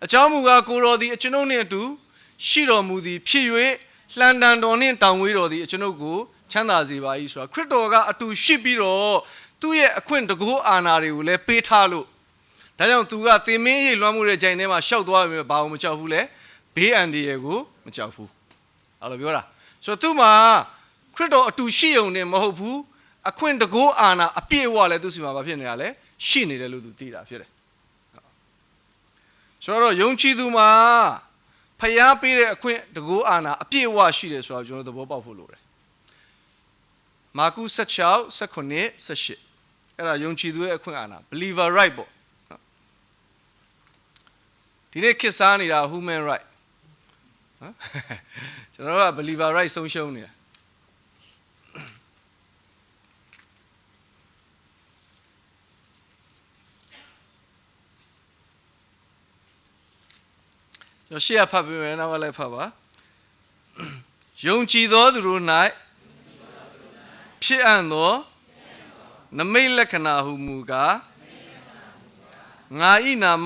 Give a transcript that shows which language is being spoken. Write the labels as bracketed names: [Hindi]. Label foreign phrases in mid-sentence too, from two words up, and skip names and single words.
[Burmese] ကြောင်းမူကားကိုတော်သည်အကျွန်ုပ်နှင့်အတူရှိတော်မူသည်ဖြစ်၍လှန်တန်တော်နှင့်တောင်ဝေးတော်သည်အကျွန်ုပ်ကိုချမ်းသာစေပါ၏ဆိုတာခရစ်တော်ကအတူရှိပြီးတော့သူ့ရဲ့အခွင့်တကူအာဏာတွေကိုလည်းပေးထားလို့ဒါကြောင့်သူကသင်မင်းရိပ်လွှမ်းမှုတဲ့ဂျိုင်ထဲမှာရှောက်သွားပြီဘာလို့မကြောက်ဘူးလဲဘေးအန္တရာယ်ကိုမကြောက်ဘူးအဲ့လိုပြောတာဆိုတော့သူ့မှာခရစ်တော်အတူရှိုံနဲ့မဟုတ်ဘူးအခွင့်တကူအာဏာအပြည့်အဝလည်းသူ့စီမှာဘာဖြစ်နေတာလဲရှိနေတယ်လို့သူသိတာဖြစ်တယ် ဆိုတော့ယုံကြည်သူမှာဖျားပေးတဲ့အခွင့်တကူအာဏာအပြည့်အဝရှိတယ်ဆိုတော့ကျွန်တော်သဘောပေါက်ဖို့လိုတယ်မာကု16 19 18အဲ့ဒါယုံကြည်သူရဲ့အခွင့်အာဏာ [English] believer right [Burmese] ပေါ့ဒီနေ့ခေတ်စားနေတာ [English] human right [Burmese] နော်ကျွန်တော်က [English] believer right [Burmese] ဆုံးရှုံးနေတာ ကျွန်တော်ရှေ့ဖတ်ပြီးမယ်နောက်ကလည်းဖတ်ပါယုံကြည်သောသူတို့၌ဖြစ်အပ်သောနမိတ်လက္ခဏာဟုမူကားငါဤနာမ